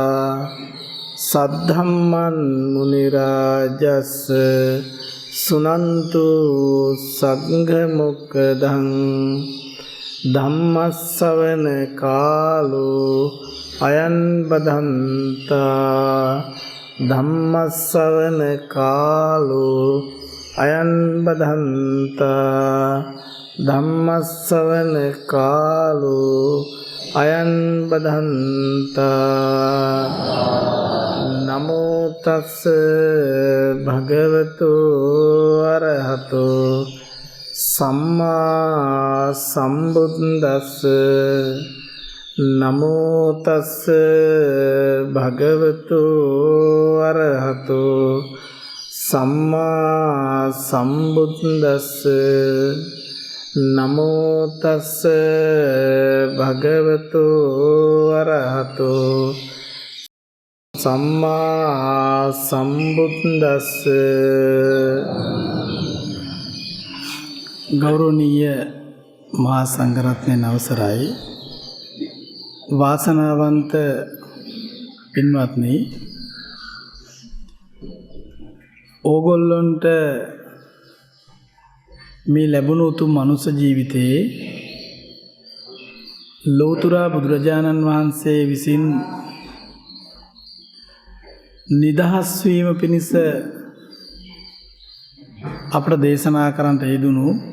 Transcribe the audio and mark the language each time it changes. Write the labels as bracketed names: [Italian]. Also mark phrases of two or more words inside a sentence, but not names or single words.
[Pali] सद्धम्मं मुनिराजस् सुनन्तु संघमुखदं धम्मश्रवण कालो अयं बदन्ता धम्मश्रवण कालो अयं बदन्ता धम्मश्रवण कालो अयं बदन्ता नमो तस् भगवतो अरहतो सम्मा सम्बुद्दस्स नमो तस् भगवतो अरहतो सम्मा सम्बुद्दस्स नमो तस् भगवतो अरहतो सम्मा सम्बुद्दस्स। [Sinhala] गौरवनीय महासंඝරත්නයන් අවසරයි. වාසනාවන්ත පින්වත්නි, ඕගොල්ලන්ට මේ ලැබුණු උතුම් මනුෂ්‍ය ජීවිතයේ ලෝතර බුදුරජාණන් වහන්සේ විසින් නිදහස් වීම පිණිස අපට දේශනා කරන්නට යෙදුණු